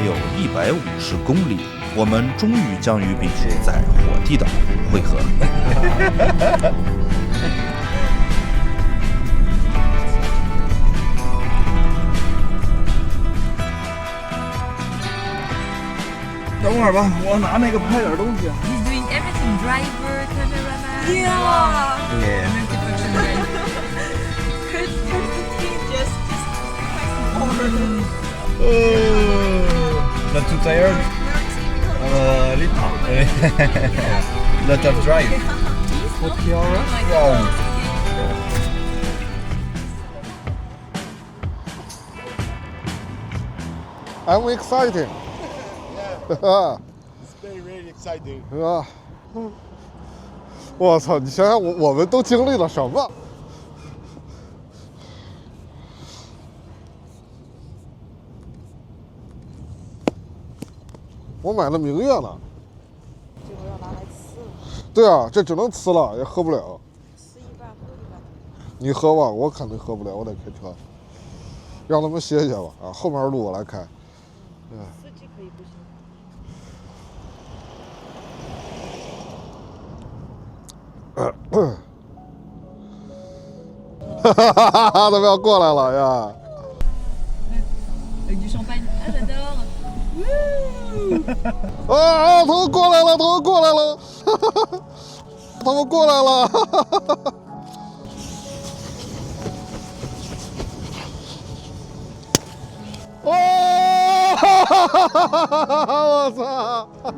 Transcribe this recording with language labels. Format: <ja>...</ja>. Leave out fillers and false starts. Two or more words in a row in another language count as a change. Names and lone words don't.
<zh>有150公里，我们终于将与比雪在火地岛汇合。等会儿吧，我拿那个拍点东西。</zh> <en>He's doing everything. Driver, cameraman. Yeah. Multifunction. Not too tired? A little. Lot of drive. Wow. I'm excited. Yeah. It's very really exciting.</en> <zh>是吧？我操！你想想我们都经历了什么？我买了明月呢。这个要拿来吃了，对啊，这只能吃了，也喝不了。吃一半喝一半。你喝吧，我肯定喝不了，我得开车。让他们歇歇吧，啊，后面路我来开。司机可以不行。哈哈哈哈！他们要过来了呀！</zh> <fr>Avec du champagne. Ah, j'adore. 啊！</fr> <zh>他们过来了，他们过来了，他们过来了！哦！我操！</zh>